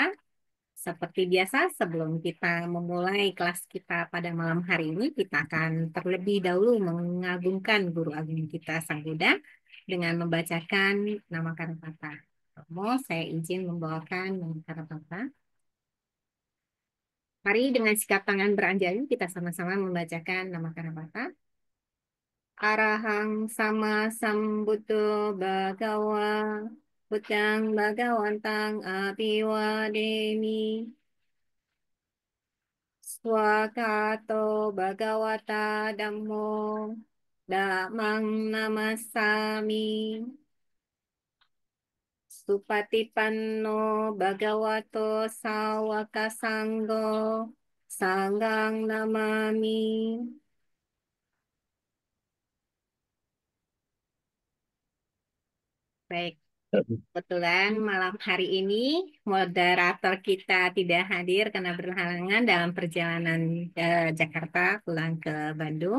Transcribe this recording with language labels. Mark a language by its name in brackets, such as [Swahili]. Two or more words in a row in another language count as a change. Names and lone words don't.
[Indonesian] Seperti biasa, sebelum kita memulai kelas kita pada malam hari ini, kita akan terlebih dahulu mengagungkan Guru Agung kita Sang Buddha dengan membacakan nama Karapata. Romo, saya izin membawakan nama Karapata. Mari dengan sikap tangan beranjali kita sama-sama membacakan nama Karapata. [Pali] Arahang sama sambuddho bhagawa Buddhang bhagawantang apiwademi. Swakato Bhagawata Dhammo Dhammang Namasami Supatipanno Bhagavato Sawaka Sanggo Sanghang Namami. [Indonesian] Baik, kebetulan malam hari ini moderator kita tidak hadir karena berhalangan dalam perjalanan ke Jakarta pulang ke Bandung.